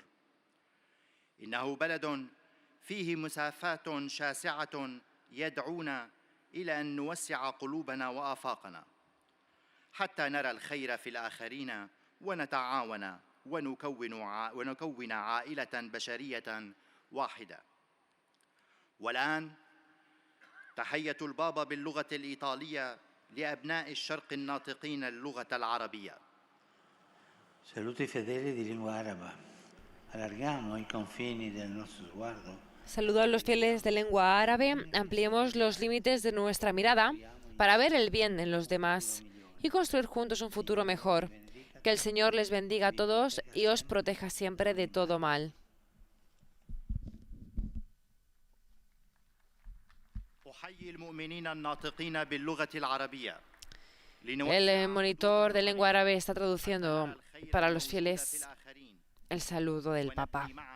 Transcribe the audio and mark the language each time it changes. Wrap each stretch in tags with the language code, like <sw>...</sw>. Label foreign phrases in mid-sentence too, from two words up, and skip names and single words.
<ar>إنه بلد فيه مسافات شاسعة يدعونا إلى أن نوسع قلوبنا وآفاقنا حتى نرى الخير في الآخرين ونتعاون ونكون عائلة بشرية واحدة. والآن تحية البابا باللغة الإيطالية لأبناء الشرق الناطقين اللغة العربية.</ar> <it>Saluti fedeli di lingua araba. Allarghiamo i confini del nostro sguardo.</it> <es>Saludo a los fieles de lengua árabe, ampliemos los límites de nuestra mirada para ver el bien en los demás y construir juntos un futuro mejor. Que el Señor les bendiga a todos y os proteja siempre de todo mal. El monitor de lengua árabe está traduciendo para los fieles el saludo del Papa.</es>